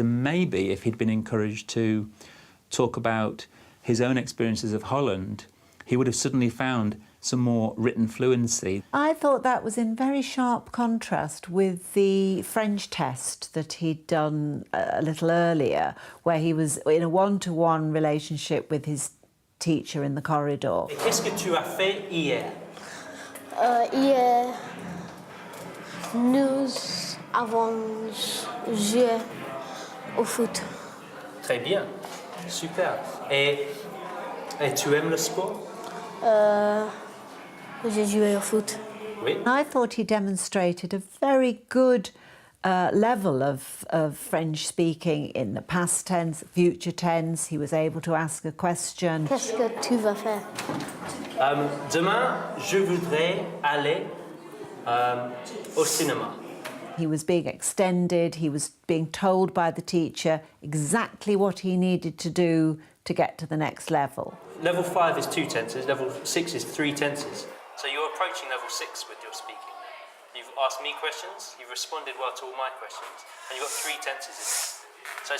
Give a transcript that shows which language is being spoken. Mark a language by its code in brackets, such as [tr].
[en] And maybe if he'd been encouraged to talk about his own experiences of Holland, he would have suddenly found some more written fluency. I thought that was in very sharp contrast with the French test that he'd done a little earlier, where he was in a one-to-one relationship with his teacher in the corridor. [fr] Qu'est-ce que tu as fait hier? Hier, nous avons joué au foot. Très bien, super. Et tu aimes le sport? J'ai joué au foot. Oui. [en] I thought he demonstrated a very good level of French speaking in the past tense, future tense. He was able to ask a question. [fr] Qu'est-ce que tu vas faire? Demain, je voudrais aller au cinéma. [en] He was being extended, he was being told by the teacher exactly what he needed to do to get to the next level. Level 5 is 2 tenses, level 6 is 3 tenses. So you're approaching level 6 with your speaking. You've asked me questions, you've responded well to all my questions, and you've got 3 tenses in there.